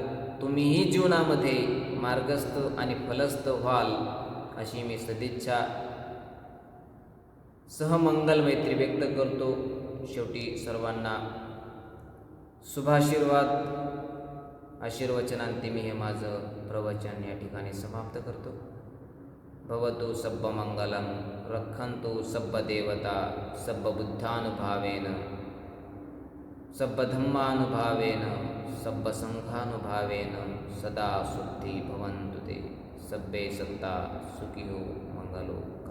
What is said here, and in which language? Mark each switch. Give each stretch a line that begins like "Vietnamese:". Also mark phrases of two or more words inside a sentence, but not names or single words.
Marathi: तुम्हीही जीवनामध्ये मार्गस्थ आणि फलस्थ व्हाल अशी मी सदिच्छा सहमंगल मैत्री व्यक्त करतो. शेवटी सर्वांना शुभाशीर्वाद आशीर्वचनांती मी हे माझं प्रवचन या ठिकाणी समाप्त करतो.
Pali: भवतु सब्ब मंगलम, रक्षन्तु सब्ब देवता, सब्ब बुद्धानुभावेन, सब्ब धम्मानुभावेन, सब्ब संघानुभावेन सदा शुद्धि भवन्तु ते. सब्बे सत्ता सुखिनो मंगलो.